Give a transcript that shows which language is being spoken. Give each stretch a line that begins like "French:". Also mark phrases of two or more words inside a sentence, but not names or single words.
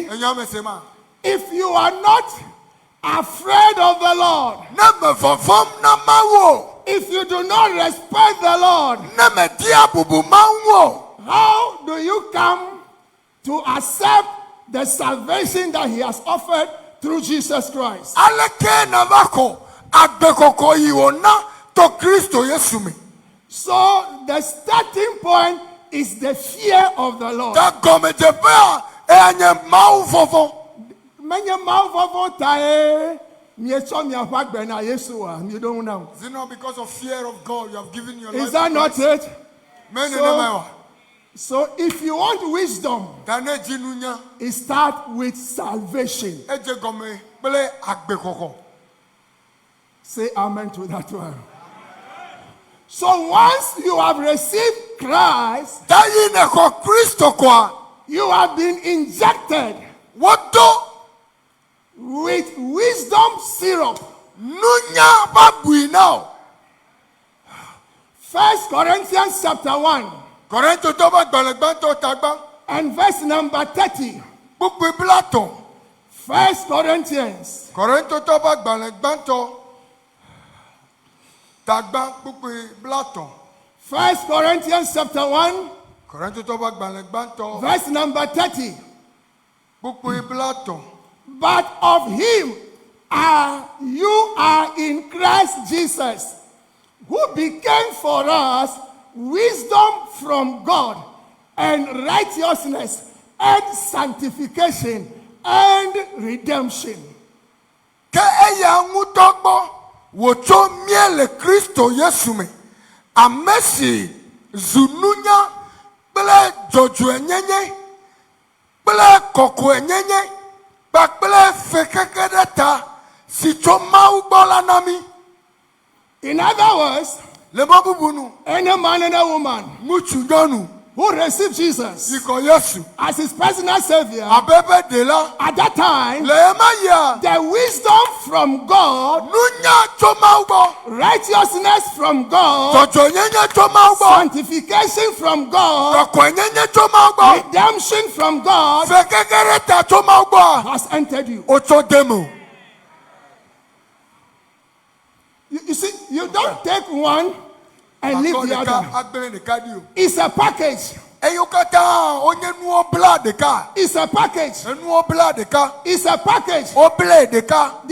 English: If you are not afraid of the Lord, if you do not respect the Lord, how do you come to accept the salvation that He has offered through Jesus Christ? So the starting point is the fear of the Lord.
Ewe: Ta gɔmedzeƒe a eya Mawu vɔvɔ. Menye Mawu vɔvɔ tae mietsɔ miaƒe agbe na Yesu a mi ɖo ŋu na o.
English: Is it not because of fear of God you have given your life? Is that not it? So, So if you want wisdom,
Ewe: ta ne dzi nunya,
English: it starts with salvation.
Ewe: edze gɔme kple agbekɔkɔ.
English: Say amen to that one. So once you have received Christ,
Ewe: Ta yi ne xɔ Kristo koa,
English: you have been injected
Ewe: wodo
English: with wisdom syrup.
Ewe: nunya va bui na o.
English: 1 Corinthians chapter 1
Ewe: Kɔrɛntotɔ ƒe gbalẽgbãtɔ tagba,
English: and verse number 30.
Ewe: kpukpui bla tɔ̃.
English: 1 Corinthians
Ewe: Kɔrɛntotɔ ƒe gbalẽgbãtɔ tagba, kpukpui bla tɔ̃.
English: 1 Corinthians chapter 1
Ewe: Kɔrɛntotɔ ƒe gbalẽgbãtɔ
English: verse number 30.
Ewe: kpukpui bla tɔ̃.
English: But of him you are in Christ Jesus, who became for us wisdom from God and righteousness and sanctification and redemption.
Ewe: Ke eya ŋutɔ gbɔ wòtso mía le Kristo Yesu me, ame si zu nunya kple dzɔdzɔenyenye kple kɔkɔenyenye kpakple fekeke ɖe ta si tso Mawu gbɔ la na mí.
English: In other words,
Ewe: Le mɔ bubu nu,
English: any man and a woman
Ewe: ŋutsu nyɔnu
English: who received Jesus
Ewe: si kɔ Yesu
English: as his personal savior,
Ewe: abe ƒe ɖela
English: at that time,
Ewe: le ema yia
English: the wisdom from God,
Ewe: nunya tso Mawu gbɔ,
English: righteousness from God,
Ewe: dzɔdzɔenyenye tso Mawu gbɔ,
English: sanctification from God,
Ewe: kɔkɔenyenye tso Mawu gbɔ,
English: redemption from God
Ewe: fekeke ɖe ta tso Mawu gbɔ.
English: has entered you.
Ewe: Wòtso de me o.
English: You see, you don't take one and leave
Ewe: Akɔ
English: the
Ewe: ɖeka
English: other.
Ewe: agblẽ ɖeka ɖi o.
English: It's a package.
Ewe: Eyiwo katã wonye nuwo bla ɖeka.
English: It's a package.
Ewe: Enuwo bla ɖeka.
English: It's a package.
Ewe: Woble ɖeka.